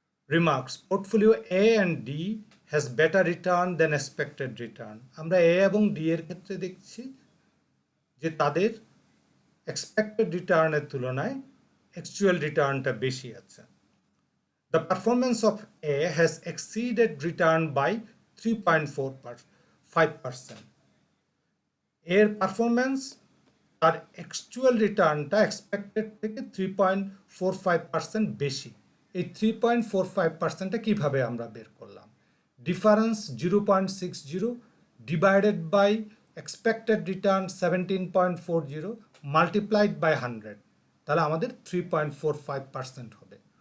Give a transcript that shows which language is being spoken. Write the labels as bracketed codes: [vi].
[en] Remarks, portfolio A and D has better return than expected return. [bn] আমরা এ এবং D এর ক্ষেত্রে দেখছি যে তাদের এক্সপেক্টেড রিটার্নের তুলনায় অ্যাকচুয়াল রিটার্নটা বেশি আছে। [en] The performance of A has exceeded return by 3.45%. [bn] এর পারফরমেন্স তার অ্যাকচুয়াল রিটার্নটা এক্সপেক্টেড থেকে 3.45% বেশি। এই 3.45%টা কীভাবে আমরা বের করলাম? Difference 0.60 divided by expected return 17.40 multiplied by 100, তাহলে আমাদের 3.45% হবে।